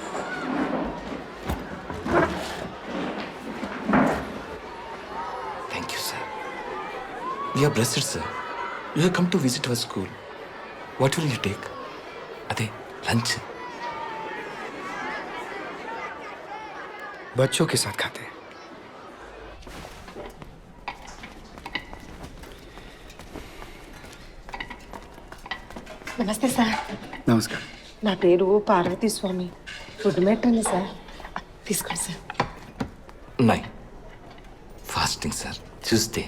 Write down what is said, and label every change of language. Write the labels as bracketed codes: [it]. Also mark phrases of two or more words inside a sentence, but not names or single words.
[en] Thank you, sir. We are blessed, sir. You have come to visit our school. What will you take? [hi] अरे लंच। बच्चों के साथ खाते हैं। [te] నమస్తే సార్. నమస్కారం. నా పేరు పార్వతి స్వామి. ఫుడ్ మెట్టండి సార్. తీసుకోండి సార్. [hi] नहीं फास्टिंग सर, ट्यूसडे।